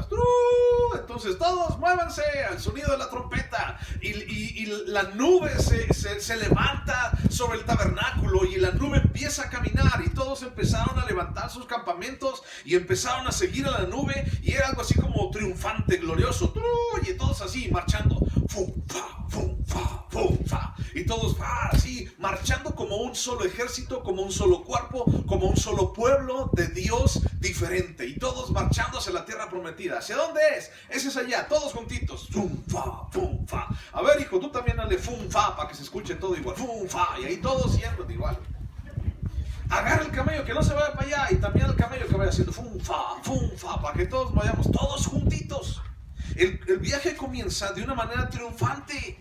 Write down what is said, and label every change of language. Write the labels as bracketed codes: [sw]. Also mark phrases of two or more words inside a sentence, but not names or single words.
[es] Entonces todos muévanse al sonido de la trompeta. Y la nube se levanta sobre el tabernáculo. Y la nube empieza a caminar. Y todos empezaron a levantar sus campamentos. Y empezaron a seguir a la nube. Y era algo así como triunfante, glorioso. Y todos así marchando. Fum, fa, fum, fa, fum, fa. Y todos así marchando como un solo ejército, como un solo cuerpo, como un solo pueblo de Dios diferente. Y todos marchando hacia la tierra prometida. ¿Hacia dónde es? Ese es allá, todos juntitos. Fum, fa, fum, fa. A ver, hijo, tú también dale fum, fa, para que se escuche todo igual. Fum, fa. Y ahí todos yendo igual. Agarra el camello que no se vaya para allá. Y también el camello que vaya haciendo fum, fa, para que todos vayamos todos juntitos. El viaje comienza de una manera triunfante.